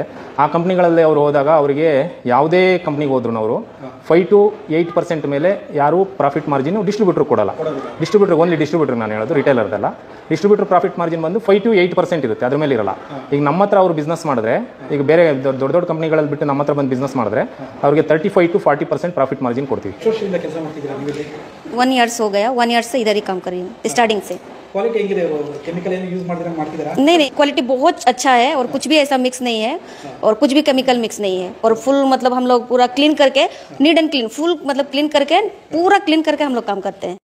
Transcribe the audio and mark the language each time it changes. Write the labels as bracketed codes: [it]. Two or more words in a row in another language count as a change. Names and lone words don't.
[kn] ಆ ಕಂಪ್ನಿಗಳಲ್ಲಿ ಅವರು ಹೋದಾಗ ಅವರಿಗೆ ಯಾವುದೇ ಕಂಪ್ನಿಗೆ ಹೋದ್ರು ಅವರು 5 to 8% ಮೇಲೆ ಯಾರೂ [en] profit margin distributor [kn] ಕೊಡಲ್ಲ. [en] distributor only distributor distributor [kn] ನಾನು ಹೇಳೋದು ರಿಟೇಲರ್ದಲ್ಲ. [en] distributor profit margin [kn] ಬಂದು 5 to 8% ಇರುತ್ತೆ, ಅದ್ರ ಮೇಲೆ ಇರಲ್ಲ. ಈಗ ನಮ್ಮ ಹತ್ರ ಅವ್ರು ಬಿಸ್ನೆಸ್ ಮಾಡಿದ್ರೆ, ಈಗ ಬೇರೆ ದೊಡ್ಡ ದೊಡ್ಡ ಕಂಪ್ನಿಗಳಲ್ಲಿ ಬಿಟ್ಟು ನಮ್ಮ ಹತ್ರ ಬಂದು ಬಿಸ್ನೆಸ್ ಮಾಡಿದ್ರೆ ಅವ್ರಿಗೆ 35 to 40% [en] profit margin [kn] ಕೊಡ್ತೀವಿ. ಎಷ್ಟು ವರ್ಷದಿಂದ ಕೆಲಸ ಮಾಡ್ತಿದ್ದೀರಾ ನೀವು? [hi] 1 year हो गया, 1 year से इधर ही काम कर रही हूँ स्टार्टिंग से. [kn] ಕ್ವಾಲಿಟಿ ಹೆಂಗಿದೆ? ಕೆಮಿಕಲ್ ಏನು ಯೂಸ್ ಮಾಡ್ತಿದ್ದೀರಾ? [hi] नहीं क्वालिटी बहुत अच्छा है और कुछ भी ऐसा मिक्स नहीं है और कुछ भी [en] chemical mix [hi] नहीं है और फुल मतलब हम लोग पूरा क्लीन करके [en] neat and clean [hi] फुल मतलब क्लीन करके पूरा क्लीन करके हम लोग काम करते हैं.